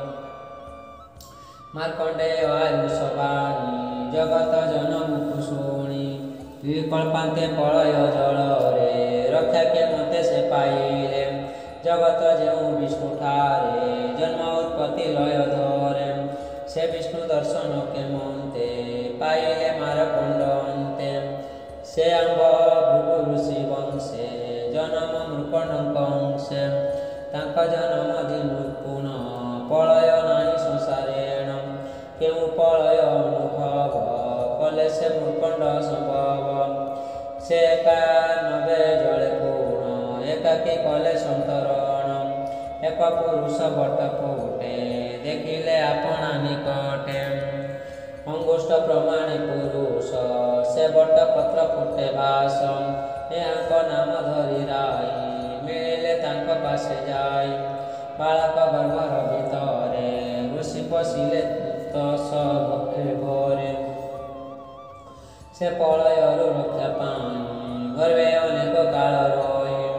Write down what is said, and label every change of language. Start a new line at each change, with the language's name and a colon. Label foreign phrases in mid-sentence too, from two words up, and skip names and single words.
Odia: ମାର୍କଣ୍ଡେୟ ଆୟୁଷ ବାଣୀ ଜଗତ ଜନମୁଖୁ ଶୁଣି। ବିକଳ୍ପାନ୍ତେ ପ୍ରଳୟ ଜଳରେ ରକ୍ଷା କେ ମତେ ସେ ପାଇଲେ। ଜଗତ ଜେଉ ବିଷ୍ଣୁ ଠାରେ ଜନ୍ମ ଉତ୍ପତ୍ତି ଲୟ ଧରେ। ସେ ବିଷ୍ଣୁ ଦର୍ଶନ କେ ମନ୍ତେ ପାଇଲେ ମାରକଣ୍ଡ ଅନ୍ତେ। ସେ ଆମ୍ବ ଭୃଗୁ ଋଷି ବଂଶେ ଜନ୍ମ ମୃକଣ୍ଡକ ଅଂଶେ। ତାଙ୍କ ଜନ୍ମ ଦିନୁ ପୁନଃ ପ୍ରଳୟ ନାହି ସଂସାରେଣ। କେଉ ପ୍ରଳୟ ଅନୁଭବ କଲେ ସେ ମୃକଣ୍ଡ ସମ୍ଭବ। ସେ ଏକାନବେ ଜଳେ ପୂର୍ଣ୍ଣ ଏକାକୀ କଲେ ସନ୍ତରଣ। ଏକ ପୁରୁଷ ବଟ ଫୁଟେ ଦେଖିଲେ ଆପଣା ନିକଟେ। ଅଙ୍ଗୁଷ୍ଠ ପ୍ରମାଣେ ପୁରୁଷ ସେ ବଟ ପତ୍ର ଫୁଟେ ଭାଷ। ଏହାକ ନାମ ଧରି ରାଇ ମିଲେ ତାଙ୍କ ପାସେ ଯାଇ। ବାଳକ ଗର୍ଭର ଭିତରେ ଋଷି ପଶିଲେ ତସ ଭକ୍ଷେ ଘରେ। ସେ ପ୍ରଳୟରୁ ରକ୍ଷା ପାଇ ଗର୍ଭେ ଅନେକ କାଳ ରହି।